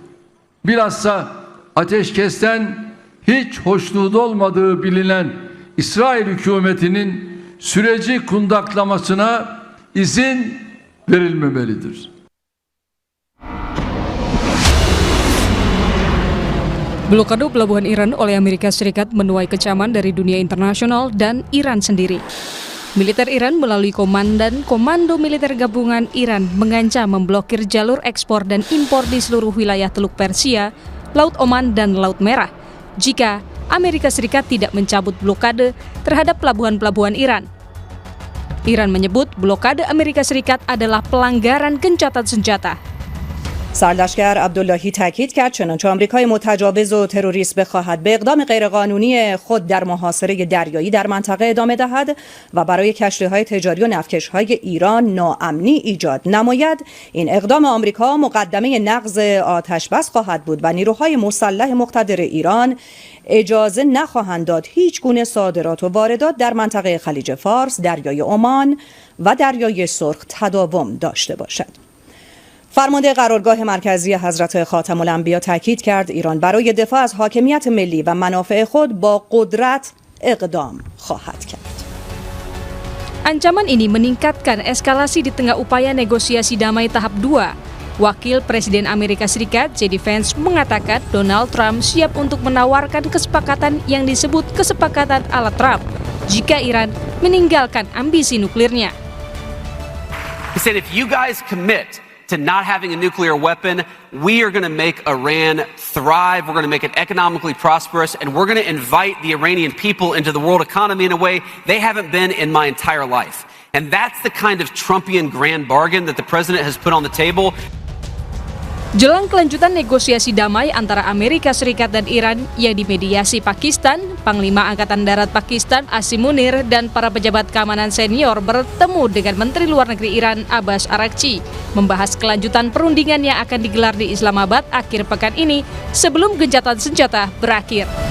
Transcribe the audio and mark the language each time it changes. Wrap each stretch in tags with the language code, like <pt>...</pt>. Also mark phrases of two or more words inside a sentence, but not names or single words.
<tr>Bilhassa ateşkesten hiç hoşnut olmadığı bilinen İsrail hükümetinin süreci kundaklamasına izin verilmemelidir.</tr> <id>Blokade pelabuhan Iran oleh Amerika Serikat menuai kecaman dari dunia internasional dan Iran sendiri. Militer Iran melalui Komando Militer Gabungan Iran mengancam memblokir jalur ekspor dan impor di seluruh wilayah Teluk Persia, Laut Oman, dan Laut Merah jika Amerika Serikat tidak mencabut blokade terhadap pelabuhan-pelabuhan Iran. Iran menyebut blokade Amerika Serikat adalah pelanggaran gencatan senjata.</id> <fa>سرلشکر عبداللهی تاکید کرد چنانچه آمریکای متجاوز و تروریست بخواهد به اقدام غیرقانونی خود در محاصره دریایی در منطقه ادامه دهد و برای کشتی‌های تجاری و نفتکش‌های ایران ناامنی ایجاد نماید، این اقدام آمریکا مقدمه نقض آتش‌بس خواهد بود و نیروهای مسلح مقتدر ایران اجازه نخواهند داد هیچ گونه صادرات و واردات در منطقه خلیج فارس، دریای عمان و دریای سرخ تداوم داشته باشد. فرمانده قرارگاه مرکزی حضرت خاتم الانبیا تاکید کرد ایران برای دفاع از حاکمیت ملی و منافع خود با قدرت اقدام خواهد کرد.</fa> <id>Ancaman ini meningkatkan eskalasi di tengah upaya negosiasi damai tahap 2. Wakil Presiden Amerika Serikat J.D. Vance mengatakan Donald Trump siap untuk menawarkan kesepakatan yang disebut kesepakatan ala Trump jika Iran meninggalkan ambisi nuklirnya.</id> <en>He said if you guys commit to not having a nuclear weapon, we are going to make Iran thrive, we're going to make it economically prosperous, and we're going to invite the Iranian people into the world economy in a way they haven't been in my entire life. And that's the kind of Trumpian grand bargain that the president has put on the table.</en> <id>Jelang kelanjutan negosiasi damai antara Amerika Serikat dan Iran yang dimediasi Pakistan, Panglima Angkatan Darat Pakistan Asim Munir dan para pejabat keamanan senior bertemu dengan Menteri Luar Negeri Iran Abbas Araghchi membahas kelanjutan perundingan yang akan digelar di Islamabad akhir pekan ini sebelum gencatan senjata berakhir.</id>